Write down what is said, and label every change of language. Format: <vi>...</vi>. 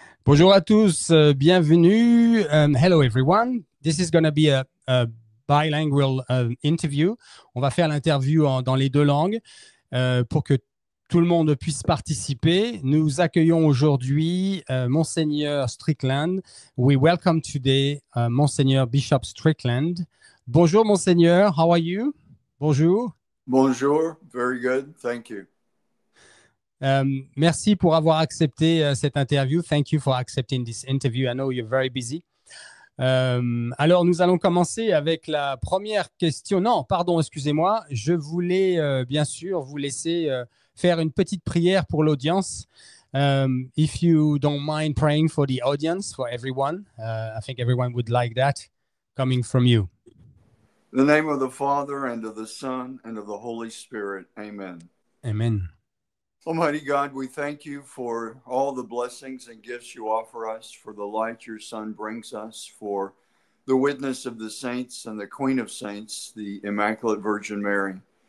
<fr>Bonjour à tous, bienvenue.</fr> <en>Hello everyone. This is going to be a bilingual interview.</en> <fr>On va faire l'interview dans les deux langues pour que tout le monde puisse participer. Nous accueillons aujourd'hui Monseigneur Strickland.</fr> <en>We welcome today Monseigneur Bishop Strickland.</en> <fr>Bonjour Monseigneur,</fr> <en>how are you?</en> <fr>Bonjour. Bonjour,</fr> <en>very good, thank you.</en> <fr>Merci pour avoir accepté cette interview.</fr> <en>Thank you for accepting this interview. I know you're very busy.</en> <fr>Alors, nous allons commencer avec la première question. Non, pardon, excusez-moi. Je voulais bien sûr vous laisser faire une petite prière pour l'audience.</fr> <en>If you don't mind praying for the audience, for everyone, I think everyone would like that coming from you. In the name of the Father, and of the Son, and of the Holy Spirit, amen. Amen. Almighty God, we thank you for all the blessings and gifts you offer us, for the light your Son brings us, for the witness of the saints and the Queen of Saints, the Immaculate Virgin Mary.</en>